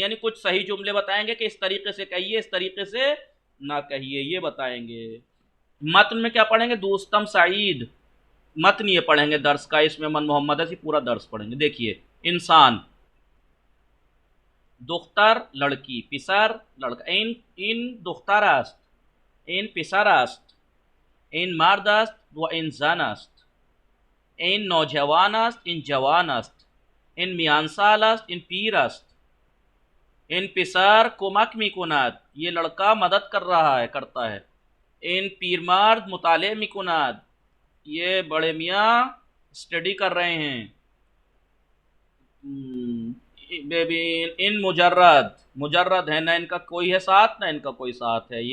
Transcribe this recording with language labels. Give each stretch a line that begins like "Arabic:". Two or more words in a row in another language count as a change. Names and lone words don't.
Hindi: यानी कुछ सही जुमले बताएंगे कि इस तरीके से कहिए, इस तरीके से ना कहिए, ये बताएंगे। मतन में क्या पढ़ेंगे? दोस्तम सईद, मतन ये पढ़ेंगे दर्स का, इसमें मन मोहम्मद से पूरा दर्स पढ़ेंगे। देखिए, इंसान, दुख्तर लड़की, पिसर लड़का।
Persian: این این دختر است، این پسر است، این مرد است و این زن است، این نوجوان است، این جوان است، این میانسال است، این پیر است، این پسر کمک می‌کند,
Hindi: ये लड़का मदद कर रहा है, करता है।
Persian: این پیرمرد مطالعه می‌کند,
Hindi: ये बड़े मियाँ स्टडी कर रहे हैं। बेबी
Persian: این مجرد,
Hindi: मुजर्रद है, ना इनका कोई है साथ, ना इनका कोई साथ है।